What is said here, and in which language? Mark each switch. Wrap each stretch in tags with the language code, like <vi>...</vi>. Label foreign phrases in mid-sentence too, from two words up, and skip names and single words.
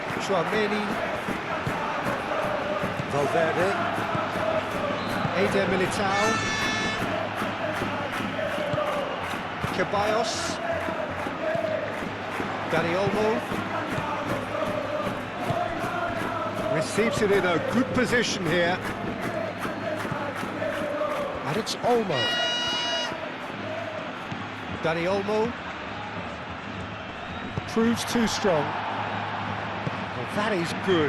<en>Chouameni. Valverde. Eder Militao. Ceballos. Dani Olmo. Receives it in a good position here. And it's Olmo. Dani Olmo. Proves too strong. Well, that is good.</en>